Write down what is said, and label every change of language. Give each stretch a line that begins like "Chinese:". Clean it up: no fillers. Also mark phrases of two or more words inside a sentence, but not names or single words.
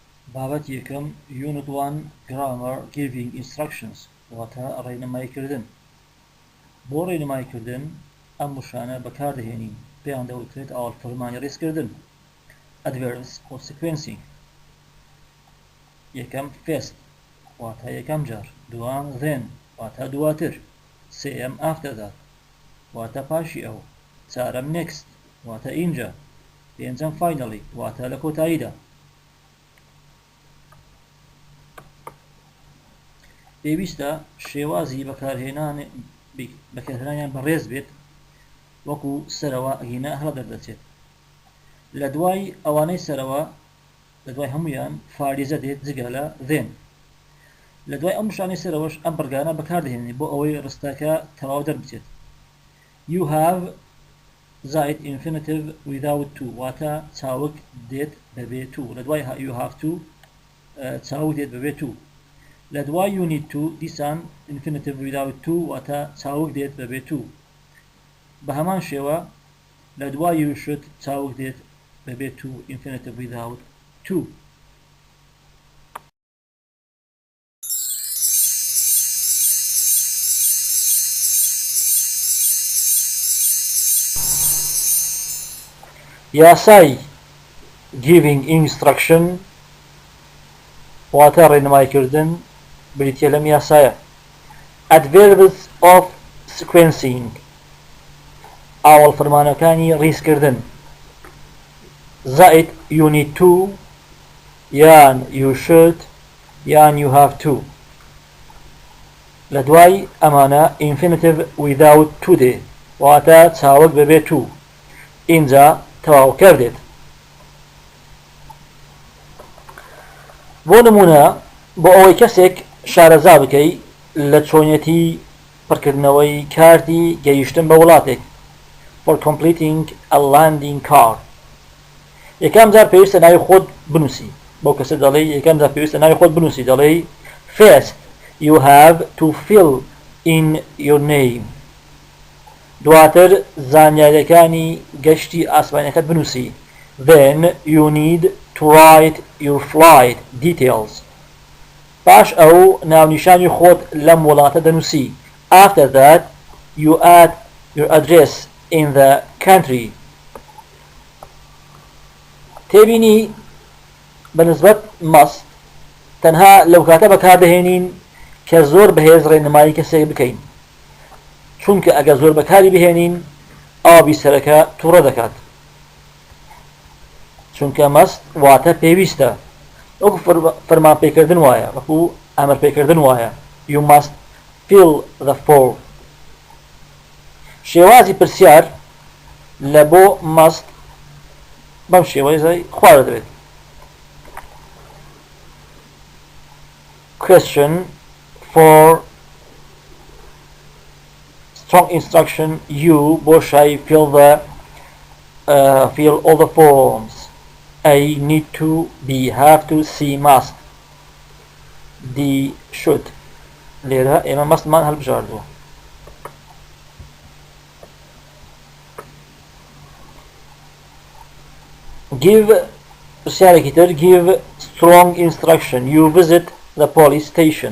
Central Kurdish: بابەت یەکەم
English: Unit 1 Grammar Giving Instructions
Central Kurdish: واتە ڕێنماییکردن. بۆ ڕێنماییکردن ئەم وشانە بەکاردەهێنین پێیان دەوترێت ئاڵفەرمانی ڕێزکردن.
English: Adverbs of sequencing.
Central Kurdish: یەکەم first واتە یەکەم جار، دووەم then واتە دواتر، سێەم
English: after that
Central Kurdish: واتە پاشی ئەو، چارەم next واتە ئینجا، پێنجەم finally واتە لە کۆتاییدا. پێویستە شێوازی بەکارهێنانیان بەڕێز بێت وەکو سەرەوە ئەگینە هەڵە دەردەچێت. لە دوای ئەوانەی سەرەوە لە دوای هەمویان فاریزە دێت جگە لە then. لە دوای ئەم شانەی سەرەوەش ئەم بەرگانە بەکاردەهێنێت بۆ ئەوەی ڕستەکە تەواو دەربچێت.
English: You have زائد infinitive without to
Central Kurdish: واتە چاوک دێت بەبێ
English: to.
Central Kurdish: لە دوای
English: you have to
Central Kurdish: چاوک دێت بەبێ to. لە دوای
English: you need to
Central Kurdish: دیسان
English: infinitive without to
Central Kurdish: واتە چاوک دێت بەبێ to. بە هەمان شێوە لە دوای
English: you should
Central Kurdish: چاوک دێت بەبێ
English: to infinitive without to.
Central Kurdish: یاسای
English: giving instruction
Central Kurdish: واتە ڕێنماییکردن بریتیە لەم یاسایە.
English: Adverbs of sequencing
Central Kurdish: ئاوەڵفەرمانەکانی ڕیزکردن. زائد
English: you need to
Central Kurdish: یان
English: you should
Central Kurdish: یان
English: you have to.
Central Kurdish: لە دوای ئەمانە
English: infinitive without to
Central Kurdish: دێ واتە چاوەک بەبێ to. اینجا تەواو کردێت. بۆ نمونە بۆ ئەوەی کەسێک شارەزا بکەی لە چۆنیەتی پڕکردنەوەی کاردی گەیشتن بە وڵاتێک
English: for completing a landing card.
Central Kurdish: یەکەم جار پێویستە ناوی خۆت بنووسی. بۆ کەسە دەڵێ یەکەم جار پێویستە ناوی خۆت بنووسی، دەڵێ
English: first you have to fill in your name.
Central Kurdish: دواتر زانیاریەکانی گەشتی ئاسمانیەکەت بنووسی.
English: Then you need to write your flight details.
Central Kurdish: باش ئەو ناونیشانی خۆت لەم وڵاتە دەنووسی.
English: After that you add your address in the country.
Central Kurdish: تێبینی بەنسبەت must تەنها لەو کاتە بەکاردەهێنین کە زۆر بەهێز ڕێنمایی کەسێک بکەین، چونکە ئەگەر زۆر بەکاری بهێنین ئاوی سەرەکە تووڕە دەکات، چونکە مەست واتە پێویستە، وەکو فەرمانپێکردن وایە، وەکو ئەمرپێکردن وایە.
English: You must fill the form.
Central Kurdish: شێوازی پرسیار لە بۆ must بەم شێوەیە خوارە دەبێت.
English: Question for strong instruction you
Central Kurdish: بۆ شای
English: fill all the forms. A need to, B have to, C must, D should.
Central Kurdish: لێرە ئێمە مەستمان هەڵبژاردووە. Give پرسیارێکی تر.
English: Give strong instruction you visit the police station.